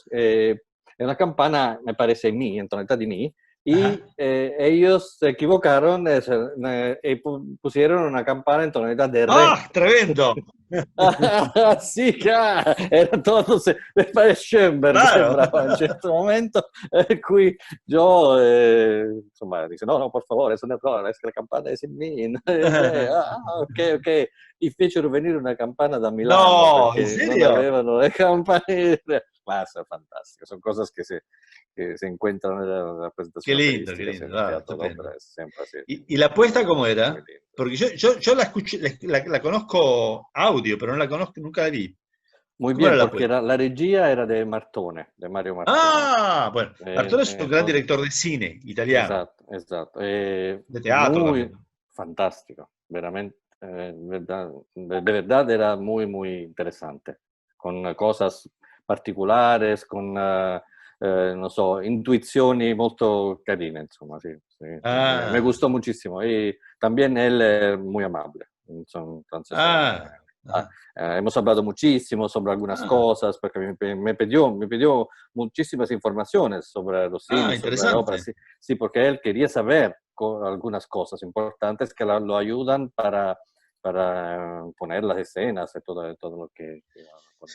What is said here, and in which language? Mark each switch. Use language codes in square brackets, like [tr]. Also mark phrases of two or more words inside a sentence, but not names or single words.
[es] Es una campana, me parece, en tonalidad de mi, y Ajá. ellos se equivocaron y pusieron una campana en tonalidad de re. ¡Ah, tremendo! Sì, era todo, Schoenberg Claro. [it] sembrava in un certo momento, qui Joe, insomma, [es] dice, no, no, [it] por favore, [es] es un errore, es que la campana es in mi. Ok, ok. [it] E fecero venire una campana da Milano [es] No, ¿en [it] perché non [es] serio? [it] avevano le campanelle. Ma è fantastico, sono cose che [es] si encuentran [it] nella [es] Qué [it] presentazione [es] lindo, qué [it] operística, [es] lindo. [it] sempre, [es] Ah, [it] teatro d'opera [es] estupendo. [it] è sempre sì, [es] ¿Y la apuesta cómo muy era? lindo. Porque yo la escuché, la conozco audio, pero no la conozco, nunca la vi. Muy ¿Cómo era bien, la porque apuesta? la regia era de Martone, de Mario Martone. Ah, bueno, Bartolo es un gran Entonces, director de cine italiano, [it] esatto, esatto. [es] de teatro Muy también, ¿no? fantástico, veramente, de verdad era muy, muy interesante, con cosas particulares, con, [it] non so, intuizioni molto carine, insomma, [es] sí, sí. Me Ah, gustó muchísimo. Y también él es muy amable. Entonces, ah, ajá, hemos hablado muchísimo sobre algunas ah, cosas, porque me pidió muchísimas informaciones sobre los ah, cines, sobre la ópera, interesante. sí, sí, porque él quería saber algunas cosas importantes que lo ayudan para poner las escenas y todo lo que van a poner